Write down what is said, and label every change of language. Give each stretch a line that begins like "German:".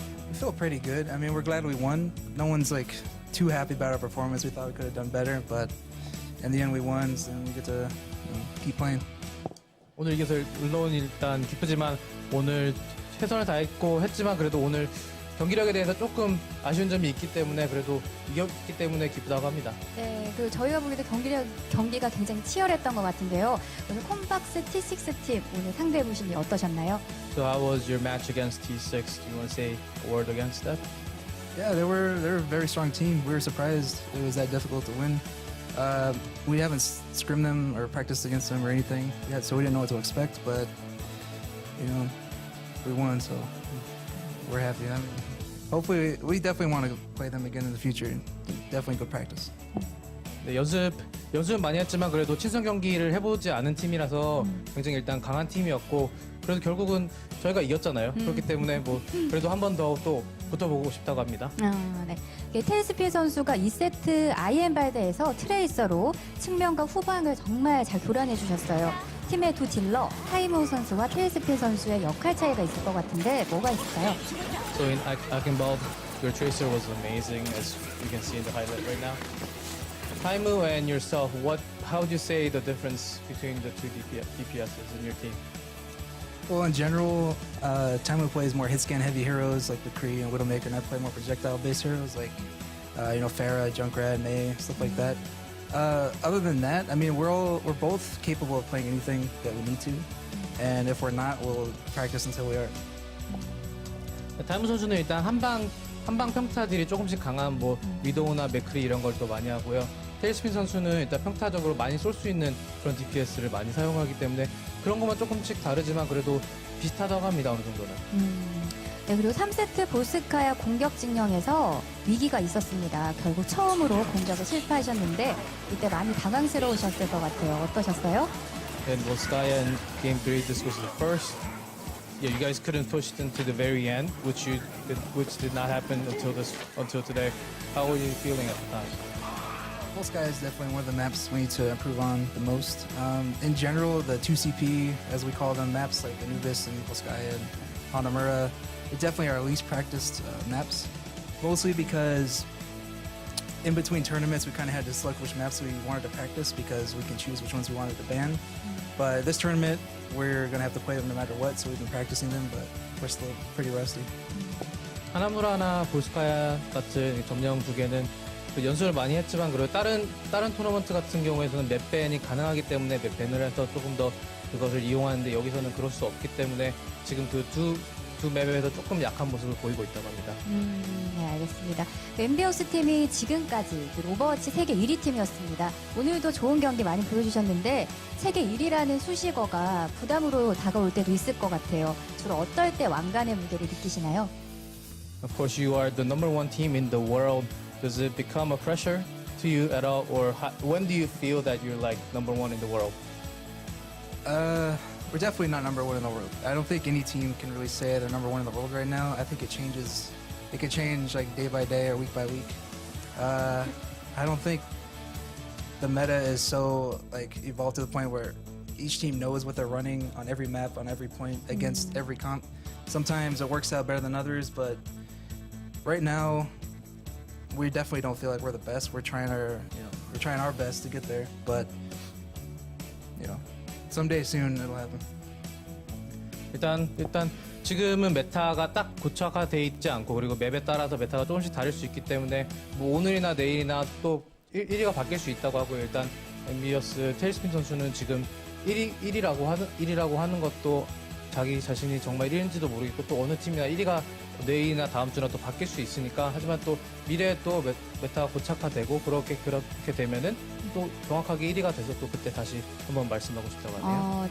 English: We feel pretty good. I mean, we're glad we won. No one's like too happy about our performance. We thought we could have done better, but in the end we won, so we get to keep playing.
Korean: 오늘 이겨서 물론 일단 기쁘지만 오늘 최선을 다했고 했지만 그래도 오늘 경기력에 대해서 조금 아쉬운 점이 있기 때문에 그래도 이겼기 때문에 기쁘다고 합니다. 네, 그리고 저희가 보기에도 경기가 굉장히 치열했던 것 같은데요. 오늘 콤박스 T6 팀 오늘 상대 보심이 어떠셨나요?
English: So how was your match against T6? Do you want to say a word against that? Yeah, they were a very strong team. We were surprised it was that difficult to win. We haven't scrimmed them or practiced against them or anything yet, so we didn't know what to expect. But you know, we won, so we're happy. I mean, hopefully, we definitely want to play them again in the future. Definitely good practice.
Korean: 네, 연습 많이 했지만 그래도 친선 경기를 해보지 않은 팀이라서 굉장히 일단 강한 팀이었고 그래도 결국은 저희가 이겼잖아요. 그렇기 때문에 뭐 그래도 한 번 더 또 붙어보고 싶다고 합니다. 네. 테일스핀 선수가 2세트 아이엠발드에서 트레이서로 측면과 후방을 정말 잘 교란해 주셨어요. 팀의 두 딜러 타이모 선수와 테일스핀 선수의 역할 차이가 있을 것 같은데 뭐가 있을까요?
English: So in Akinbald, your tracer was amazing, as you can see in the highlight right now. Taimu and yourself, how would you say the difference between the two DPSs in your team? Well, in general, Taimu plays more hit scan heavy heroes like the Kree and Widowmaker, and I play more projectile based heroes like Pharah, Junkrat, Mei, stuff like that. Other than that, I mean, we're both capable of playing anything that we need to, and if we're not, we'll practice until we are.
Korean: 타이무 선수는 일단 한방 평타들이 조금씩 강한 뭐 위도우나 맥크리 이런 걸 또 많이 하고요. 테일스핀 선수는 일단 평타적으로 많이 쏠 수 있는 그런 DPS를 많이 사용하기 때문에 그런 것만 조금씩 다르지만 그래도 비슷하다고 합니다. 어느 정도는. 네, 그리고 3세트 보스카야 공격 진영에서 위기가 있었습니다. 결국 처음으로 공격에 실패하셨는데 이때 많이 당황스러우셨을 것 같아요. 어떠셨어요?
English: And Volskaya in Game 3, this was the first. Yeah, you guys couldn't push it into the very end, which did not happen until today. How were you feeling at the time? Full Sky is definitely one of the maps we need to improve on the most. In general, the 2CP, as we call them, maps like ENVYUS and Full Sky and Hanamura, they definitely are our least practiced maps. Mostly because in between tournaments, we kind of had to select which maps we wanted to practice because we can choose which ones we wanted to ban. But this tournament, we're going to have to play them no matter what, so we've been practicing them, but we're still pretty rusty.
Korean: 하나무라나 볼스카야 같은 점령 두 개는 그 연습을 많이 했지만 그리고 다른 토너먼트 같은 경우에서는 맵 밴이 가능하기 때문에 맵 밴을 해서 조금 더 그것을 이용하는데 여기서는 그럴 수 없기 때문에 지금 그 두 맵에서 조금 약한 모습을 보이고 있다고 합니다. 네, 알겠습니다. 엔비어스 팀이 지금까지 오버워치 세계 1위 팀이었습니다. 오늘도 좋은 경기 많이 보여주셨는데 세계 1위라는 수식어가 부담으로 다가올 때도 있을 것 같아요. 주로 어떨 때 왕관의 무게를 느끼시나요?
English: Of course, you are the number one team in the world. Does it become a pressure to you at all, or when do you feel that you're like number one in the world? We're definitely not number one in the world. I don't think any team can really say they're number one in the world right now. I think it changes. It could change like day by day or week by week. I don't think the meta is so like evolved to the point where each team knows what they're running on every map, on every point, against every comp. Sometimes it works out better than others, but right now we definitely don't feel like we're the best. We're trying our best to get there, but someday soon it'll happen.
Korean: 일단 지금은 메타가 딱 고착화돼 있지 않고 그리고 맵에 따라서 메타가 조금씩 다를 수 있기 때문에 뭐 오늘이나 내일이나 또 1위가 바뀔 수 있다고 하고요. 일단 엔비어스 테일스핀 선수는 지금 1위라고 하는 것도 자기 자신이 정말 1위인지도 모르겠고 또 어느 팀이나 1위가 내일이나 다음 주나 또 바뀔 수 있으니까 하지만 또 미래에 또 메타가 고착화되고 그렇게 되면은 또 정확하게 1위가 돼서 또 그때 다시 한번 말씀하고 싶다고 하네요.